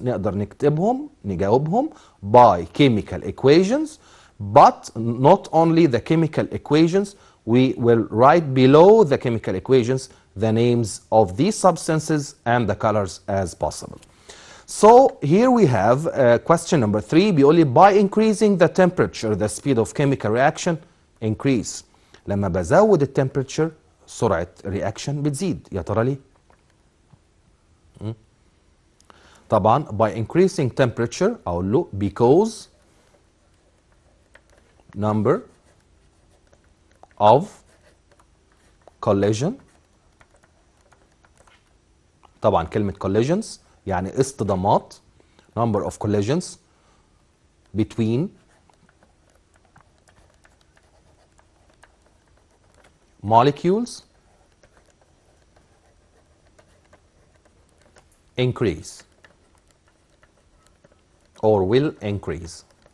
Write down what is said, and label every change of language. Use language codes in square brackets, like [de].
[ar] نقدر نجاوبهم [en] by chemical equations, but not only the chemical equations, we will write below the chemical equations the names of these substances and the colors as possible. So here we have question number 3 [ar] بيقول لي [en] by increasing the temperature the speed of chemical reaction increase. [ar] لما بزود التمبريتشر سرعة reaction بتزيد. يا ترى ليه؟ طبعا [en] by increasing temperature [ar] أقول له [en] because number of collision. [ar] طبعا كلمة collisions يعني اصطدامات. [en] number of collisions between molecules increase or will increase.